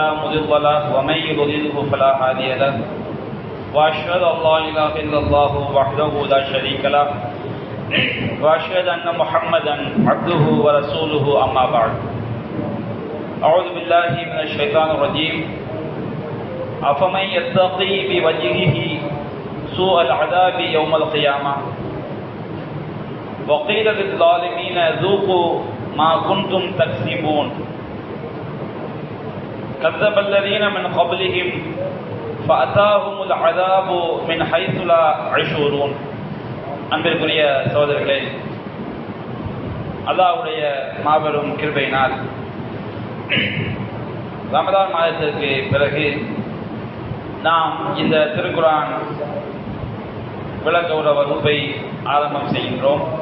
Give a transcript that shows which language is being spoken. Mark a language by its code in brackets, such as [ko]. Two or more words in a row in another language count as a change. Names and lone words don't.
[ar] مضل له ومن يضلله فلا هادي له وأشهد أن لا إله إلا الله وحده لا شريك له وأشهد أن محمدا عبده ورسوله أما بعد أعوذ بالله من الشيطان الرجيم أفمن يتقي بوجهه سوء العذاب يوم القيامة وقيل للظالمين ذوقوا ما كنتم تكسبون كذب الذين من قبلهم فأتاهم العذاب من حيث لا يشعرون. [ta] அன்பிற்குரிய சகோதரர்களே, அல்லாஹ்வுடைய மாபெரும் கிருபையினால் ரமதான் மாதத்திற்கு பிறகு நாம் இந்த திருக்குர்ஆன் விளக்க உரை வகுப்பை ஆரம்பம் செய்கின்றோம்.